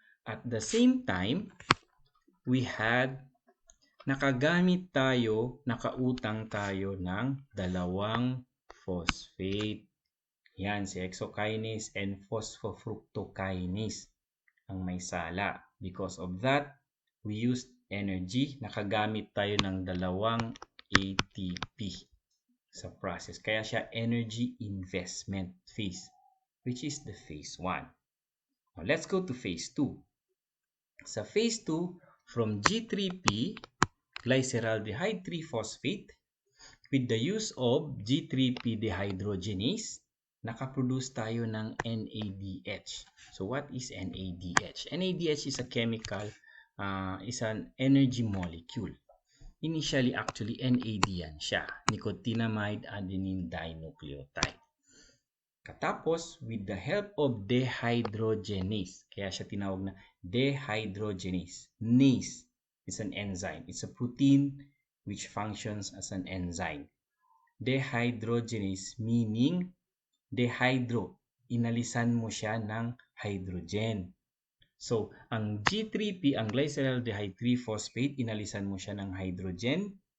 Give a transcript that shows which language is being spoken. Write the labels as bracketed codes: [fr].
[en] At the same time, we had [tl] nakautang tayo ng [en] 2 phosphate. [tl] Yan, si hexokinase and phosphofructokinase ang may sala. [en] Because of that, we used energy. [tl] Nakagamit tayo ng 2 ATP sa process. Kaya siya energy investment phase, [en] which is the phase 1. Now, let's go to phase 2. Sa phase 2, from G3P, glyceraldehyde 3-phosphate, with the use of G3P dehydrogenase, [tl] nakaproduce tayo ng [en] NADH. So, what is NADH? NADH is a chemical, is an energy molecule. Initially, actually, NAD [tl] yan siya. [en] Nicotinamide adenine dinucleotide. [tl] Katapos, [en] with the help of [tl] dehydrogenase, kaya siya tinawag na dehydrogenase. [en] Nase is an enzyme. It's a protein which functions as an enzyme. Dehydrogenase meaning dehydro. [tl] Inalisan mo siya ng hydrogen. So, ang G3P, ang glyceraldehyde 3-phosphate, inalisan mo siya ng hydrogen.